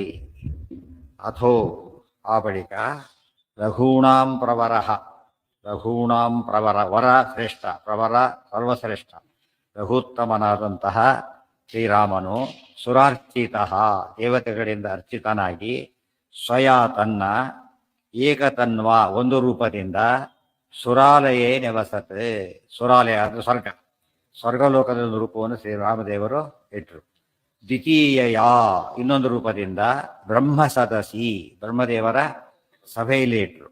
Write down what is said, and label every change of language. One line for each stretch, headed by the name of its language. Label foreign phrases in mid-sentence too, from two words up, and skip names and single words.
Kannada: ಅಥೋ ಆ ಬಳಿಕ
Sanskrit: ರಘೂಣಾಂ ಪ್ರವರಃ, ರಘೂಣಾಂ ಪ್ರವರ,
Kannada: ವರ ಶ್ರೇಷ್ಠ, ಪ್ರವರ ಸರ್ವಶ್ರೇಷ್ಠ, ರಘುತ್ತಮನಾದಂತಹ ಶ್ರೀರಾಮನು ಸುರಾರ್ಚಿತಃ ದೇವತೆಗಳಿಂದ ಅರ್ಚಿತನಾಗಿ ಸ್ವಯ ತನ್ನ ಏಕತನ್ವ ಒಂದು ರೂಪದಿಂದ
Sanskrit: ಸುರಾಲಯೇ ನೆವಸತೆ.
Kannada: ಸುರಾಲಯ ಅಂದರೆ ಸ್ವರ್ಗ, ಸ್ವರ್ಗಲೋಕದ ಒಂದು ರೂಪವನ್ನು ಶ್ರೀರಾಮದೇವರು ಇಟ್ಟರು. ದ್ವಿತೀಯ ಇನ್ನೊಂದು ರೂಪದಿಂದ
Sanskrit: ಬ್ರಹ್ಮ ಸದಸಿ
Kannada: ಬ್ರಹ್ಮದೇವರ ಸಭೆಯಲ್ಲಿ ಇಟ್ಟರು.